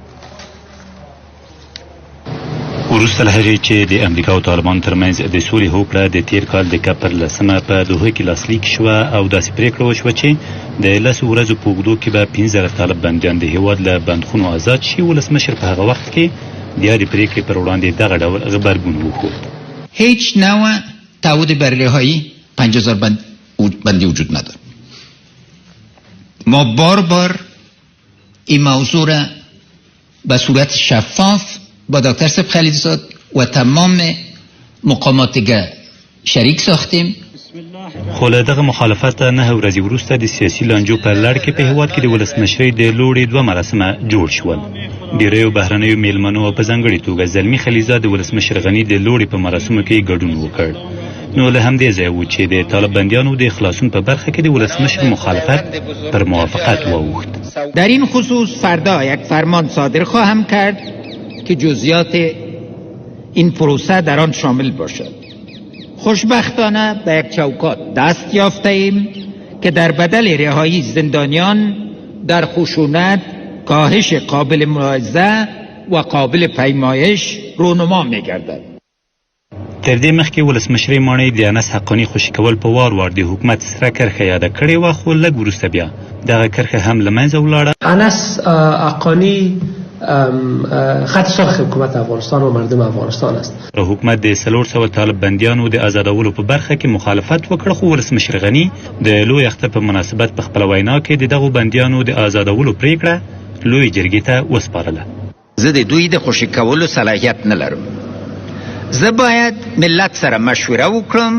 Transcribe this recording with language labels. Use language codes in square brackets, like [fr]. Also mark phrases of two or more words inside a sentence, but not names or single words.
[ps] وروسته له هغې چې د امریکا او طالبانو ترمنځ د سولې هوکړه د تیر کال د کپر 10 په دوحه کې لاسلیک شوه او داسې پرېکړه وشوه چې د 10 ورځو په اوږدو کې به 15,000 طالب بندیان د هېواد له بندخونو آزاد شي. ولسمشر په هغه وخت کې د یادې پرېکړې پر وړاندې دغه ډول غبرګون وښود. [fa] هیچ نوع تعهد بر رهایی 50,000 بندی وجود نداره. ما بار این موضوع را به صورت شفاف با دکتر سب خلیلزاد و تمام مقامات دیگر شریک ساختیم. [ps] خو له دغه مخالفت 9 ورځې وروسته د سیاسي لانجو په لړ کې په هېواد کې د ولسمشرۍ د لوړې 2 مراسمه جوړ شول. ډیریو بهرنیو میلمنو او په ځانګړې توګه زلمي خلیلزاد د ولسمشر غني د لوړې په مراسمو کې ګډون وکړ. نو له همدې ځایه و چې د طالب بندیانو د خلاصون په برخه کې د ولسمشر مخالفت پر موافقت واوښت. [fa] در این خصوص فردا یک فرمان صادر خواهم کرد که جزئیات این پروسه در آن شامل باشد. خوشبختانه به یک چوکات دست یافته ایم که در بدل رهایی زندانیان در خشونت کاهش قابل ملاحظه و قابل پیمایش رونما می‌گردد. [ps] تر دې مخکې ولسمشرۍ ماڼۍ د انس حقاني خوشي کول په وار وار د حکومت سره کرښه یاده کړې وه، خو لږ وروسته بیا دغه کرښه هم له منځه ولاړه. [fa] انس حقاني خط سرخ حکومت افغانستان و مردم افغانستان است. [ps] حکومت د 400 طالب بندیانو د آزادولو په برخه کې مخالفت وکړ، خو ولسمشر غني د لوی اختر په مناسبت په خپل وینا کې د دغو بندیانو د آزادولو پریکړه لوی جرګې ته وسپارله. زه د دوی د خوشي کولو صلاحیت نه لرم. زه باید ملت سره مشوره وکړم.